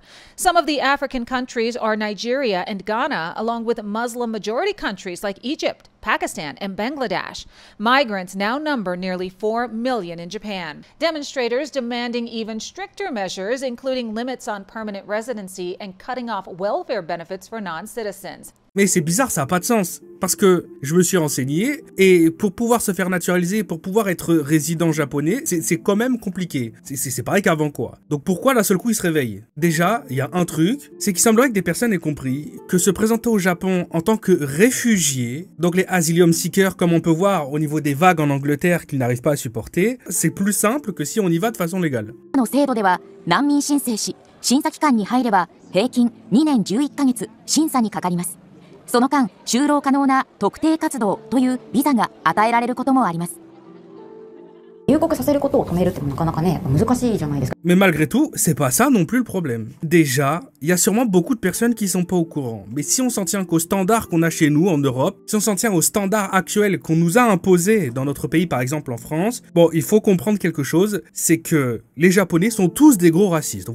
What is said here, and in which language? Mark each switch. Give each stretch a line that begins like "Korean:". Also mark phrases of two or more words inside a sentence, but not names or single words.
English: Some of the African countries are Nigeria and Ghana, along with Muslim-majority countries like Egypt, Pakistan, and Bangladesh. Migrants now number nearly 4 million in Japan. Demonstrators demanding even stricter measures, including limits on permanent residency and cutting off welfare benefits for non-citizens.
French: Mais c'est bizarre, ça n'a pas de sens. Parce que je me suis renseigné, et pour pouvoir se faire naturaliser, pour pouvoir être résident japonais, c'est quand même compliqué. C'est pareil qu'avant, quoi. Donc pourquoi d'un seul coup ils se réveillent? Déjà, il y a un truc, c'est qu'il semblerait que des personnes aient compris que se présenter au Japon en tant que réfugié, donc les
English: asylum seekers,
French: comme on peut voir au niveau des vagues en Angleterre qu'ils n'arrivent pas à supporter, c'est plus simple que si on y va de façon légale.
Japanese: その間、就労可能な特定活動というビザが与えられることもあります。入国させることを止めるってなかなかね、難しいじゃないですか。
French: Mais malgré tout, c'est pas ça non plus le problème. Déjà, il y a sûrement beaucoup de personnes qui sont pas au courant. Mais si on s'en tient qu'aux standards qu'on a chez nous en Europe, si on s'en tient aux standards actuels qu'on nous a imposés dans notre pays, par exemple en France, bon, il faut comprendre quelque chose, c'est que les Japonais sont tous des gros racistes.